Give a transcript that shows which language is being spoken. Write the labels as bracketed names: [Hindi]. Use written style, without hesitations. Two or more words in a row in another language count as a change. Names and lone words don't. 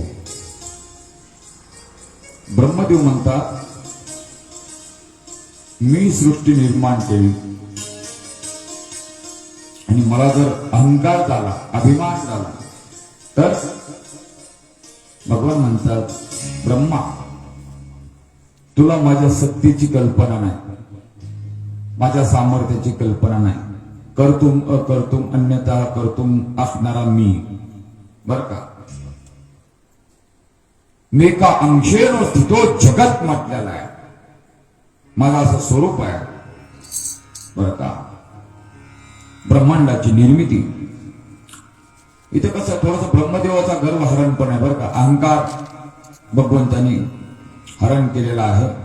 [Marathi] ब्रह्मदेव म्हणतात, मी सृष्टी निर्माण केली, आणि मला जर अहंकार झाला, अभिमान झाला, तर भगवान म्हणतात, ब्रह्मा तुला माझ्या सत्तेची कल्पना नाही, माझ्या सामर्थ्याची कल्पना नाही. [Sanskrit] कर्तुम अकर्तुम अन्यथा कर्तुम [Marathi] असणारा मी. बर का. [Sanskrit] मेका अंशेन स्थितो जगत [Marathi] म्हटलेला आहे. माझं असं स्वरूप आहे बर का. ब्रह्मांडाची निर्मिती. इथे कसं थोडस ब्रह्मदेवाचा गर्व हरण पण आहे बर का. अहंकार भगवंतांनी हरण केलेला आहे.